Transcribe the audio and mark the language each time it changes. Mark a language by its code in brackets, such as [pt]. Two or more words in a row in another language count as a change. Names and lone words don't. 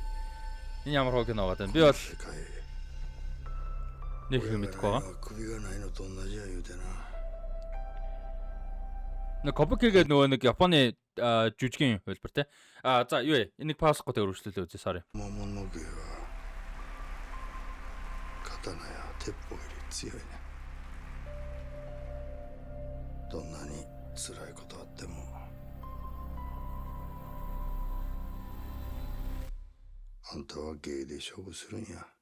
[mn] Энэ ямар хоо кино байгаа юм. Би бол нэг юм мэдгүй байгаа. Нэг Kabuki гэдэг нэг Японы жүжигчин хөлбөр тий. За юу вэ? Энийг паусгах гэдэг өргөжлөлөө үзье. Sorry. [ja] 刀や鉄砲より強いね。どんなに辛いことあってもあんたは芸で勝負するんや。